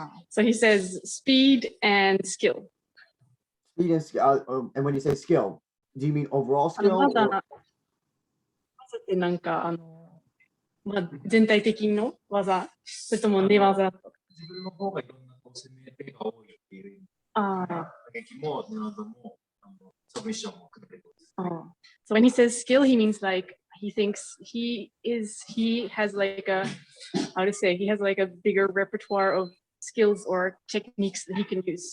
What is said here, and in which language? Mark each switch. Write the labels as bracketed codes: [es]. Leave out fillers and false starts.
[en] So he says speed and skill. Speed and skill. And when you say skill, do you mean overall skill? [ja] 技ってなんか全体的の技、それとも寝技とか。自分の方がいろんな攻め手が多いっていう。打撃も寝技もサブミッションも含めて。 [en] So when he says skill, he means like he thinks he has like a he has like a bigger repertoire of skills or techniques that he can use.